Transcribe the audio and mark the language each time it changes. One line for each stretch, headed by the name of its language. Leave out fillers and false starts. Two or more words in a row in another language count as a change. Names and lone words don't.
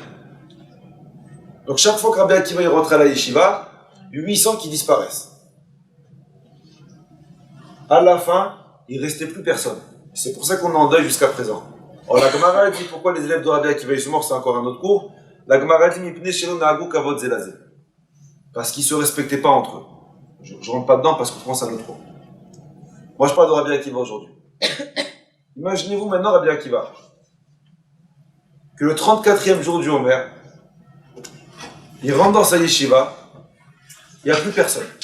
French: Donc chaque fois que Rabbi Akiva il rentre à la yeshiva, 800 qui disparaissent. À la fin, il ne restait plus personne. C'est pour ça qu'on est en deuil jusqu'à présent. Alors la Gemara dit pourquoi les élèves de Rabbi Akiva ils sont morts, c'est encore un autre cours. La Gemara dit
Hebrew: מפני שלא נהגו כבוד זה לזה.
French: Parce qu'ils ne se respectaient pas entre eux. Je ne rentre pas dedans parce que c'est un autre cours. Moi je parle de Rabbi Akiva aujourd'hui. Imaginez-vous maintenant Rabbi Akiva. Que le 34e jour du Homer, il rentre dans sa yeshiva, il n'y a plus personne.